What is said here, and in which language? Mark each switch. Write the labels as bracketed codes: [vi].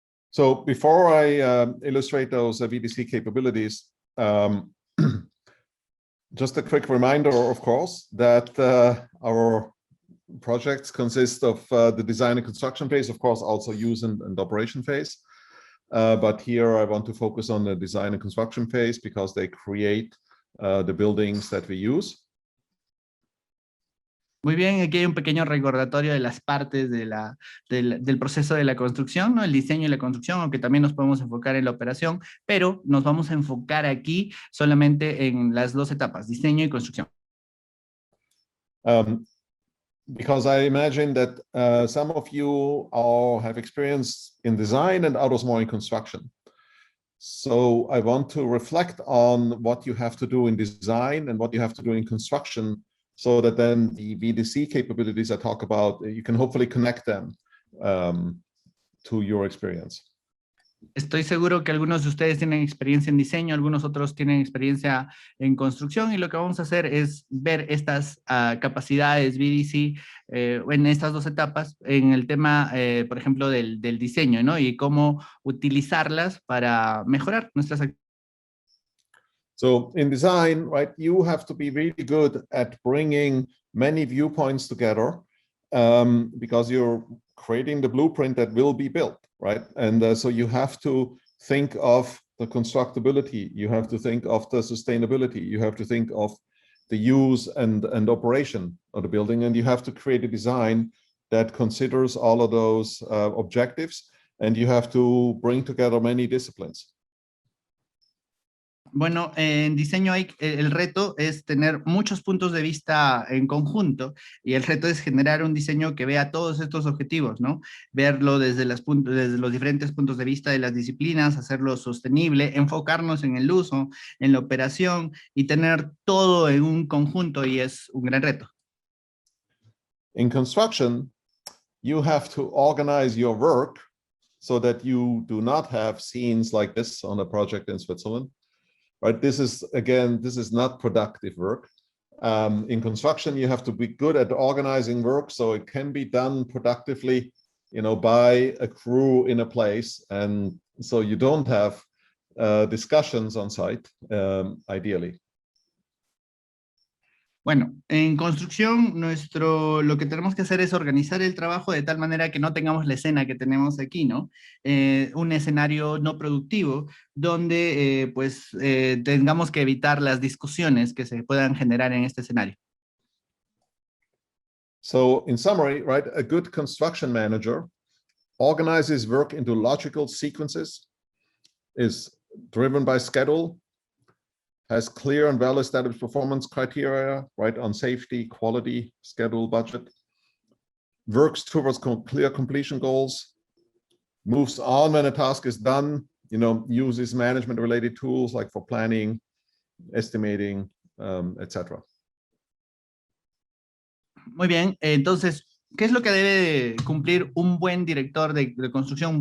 [en] So before I illustrate those VDC capabilities, just a quick reminder, of course, that our projects consist of the design and construction phase, of course, also use and operation phase. But here I want to focus on the design and construction phase because they create the buildings that we use. [es] Muy bien, aquí hay un pequeño recordatorio de las partes del proceso de la construcción, ¿no? El diseño y la construcción, aunque también nos podemos enfocar en la operación, pero nos vamos a enfocar aquí solamente en las dos etapas, diseño y construcción. [en] Because I imagine that some of you all have experience in design and others more in construction. So I want to reflect on what you have to do in design and what you have to do in construction, so that then the VDC capabilities I talk about, you can hopefully connect them to your experience. [es] Estoy seguro que algunos de ustedes tienen experiencia en diseño, algunos otros tienen experiencia en construcción, y lo que vamos a hacer es ver estas capacidades VDC en estas dos etapas, en el tema, por ejemplo, del diseño, ¿no? Y cómo utilizarlas para mejorar nuestras actividades. [en] So in design, right, you have to be really good at bringing many viewpoints together because you're creating the blueprint that will be built, right? And so you have to think of the constructability, you have to think of the sustainability, you have to think of the use and operation of the building, and you have to create a design that considers all of those objectives, and you have to bring together many disciplines. [es] Bueno, en diseño el reto es tener muchos puntos de vista en conjunto, y el reto es generar un diseño que vea todos estos objetivos, ¿no? Verlo desde los diferentes puntos de vista de las disciplinas, hacerlo sostenible, enfocarnos en el uso, en la operación, y tener todo en un conjunto, y es un gran reto. [en] In construction, you have to organize your work so that you do not have scenes like this on a project in Switzerland. Right, this is not productive work. In construction, you have to be good at organizing work so it can be done productively, by a crew in a place, and so you don't have discussions on site, ideally. [es] Bueno, en construcción, lo que tenemos que hacer es organizar el trabajo de tal manera que no tengamos la escena que tenemos aquí, ¿no? Un escenario no productivo, donde tengamos que evitar las discusiones que se puedan generar en este escenario. [en] So, in summary, right, a good construction manager organizes work into logical sequences, is driven by schedule, has clear and well-established performance criteria, right, on safety, quality, schedule, budget, works towards clear completion goals, moves on when a task is done, uses management-related tools like for planning, estimating, etc. [es] Muy bien, entonces ¿Qué es lo que debe cumplir un buen director de construcción?